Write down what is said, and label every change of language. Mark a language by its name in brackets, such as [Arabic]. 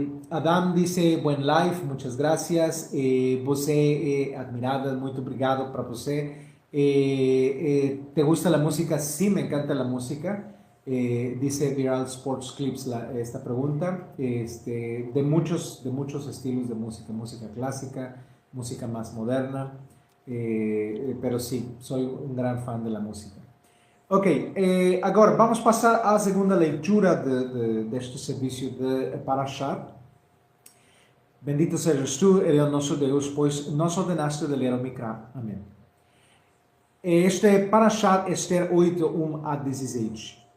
[Spanish] Adam dice, buen live, muchas gracias. [Portuguese] Você admirada, muito obrigado para você. [Spanish] ¿Te gusta la música? Sí, me encanta la música. Dice Viral Sports Clips esta pregunta. De muchos estilos de música, música clásica, música más moderna, pero sí, soy un gran fan de la música. [Portuguese] Ok, agora vamos passar à segunda leitura deste serviço de Parashat. Bendito sejas tu, ele é o nosso Deus, pois nos ordenaste de ler o Mikra. Amém. Este Parashat Esther 8, 1 a 16.